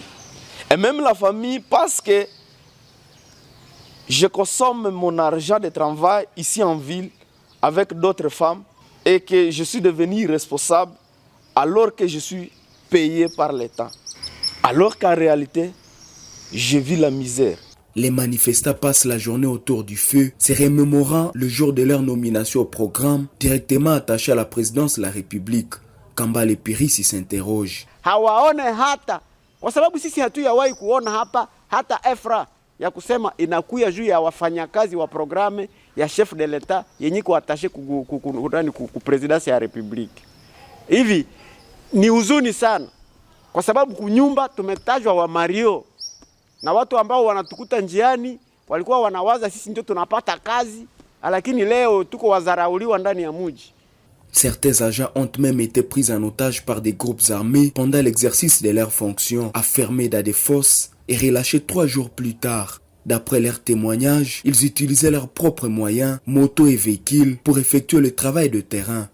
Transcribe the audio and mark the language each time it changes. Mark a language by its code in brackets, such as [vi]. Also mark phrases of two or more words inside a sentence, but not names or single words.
[fr] Et même la famille, parce que je consomme mon argent de travail ici en ville avec d'autres femmes et que je suis devenu responsable alors que je suis payé par l'État. Alors qu'en réalité, je vis la misère. Les manifestants passent la journée autour du feu, se remémorant le jour de leur nomination au programme, directement attaché à la présidence de la République. Kambale Pirisi s'interroge. [sw] Hawaone hata, kwa sababu sisi hatuyawahi kuona hapa hata EFRA ya kusema inakuya juu ya wafanyakazi wa programe ya [fr] chef de l'Etat [sw] yenye kuatashe ku presidency ya Republiki. Hivi ni huzuni sana kwa sababu kunyumba tumetajwa wa Mario na watu ambao wanatukuta njiani walikuwa wanawaza sisi ndio tunapata kazi, lakini leo tuko wazarauliwa ndani ya mji. [fr] Certains agents ont même été pris en otage par des groupes armés pendant l'exercice de leurs fonctions, enfermés dans des fosses et relâchés 3 jours plus tard. D'après leurs témoignages, ils utilisaient leurs propres moyens, motos et véhicules, pour effectuer le travail de terrain.